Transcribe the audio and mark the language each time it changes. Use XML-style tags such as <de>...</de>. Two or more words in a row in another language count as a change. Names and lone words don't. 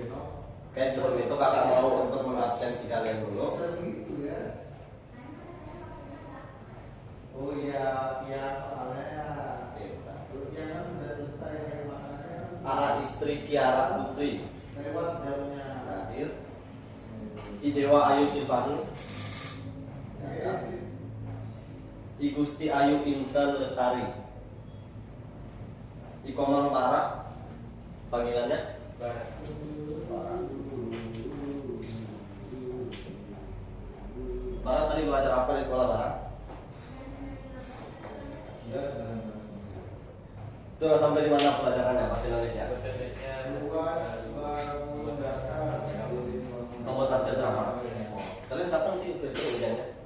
<id>Oke, sebelum itu kakak mau untuk mengabsensi kalian dulu. Oh iya, siap soalnya. Oke, bentar. Terus jangan udah selesai kayak makanannya. AA istri Kiara Putri Lewat jamnya. hadir. Idewa Ayu Silvanu ya. I Gusti Ayu Inten Lestari. I Komang Barak, panggilannya Barak. Barak tadi belajar apa di sekolah Barak? Sudah sampai di mana pelajarannya bahasa Indonesia? Bahasa Indonesia Komoditas dan drama. Kalian kapan sih itu ujiannya?</id>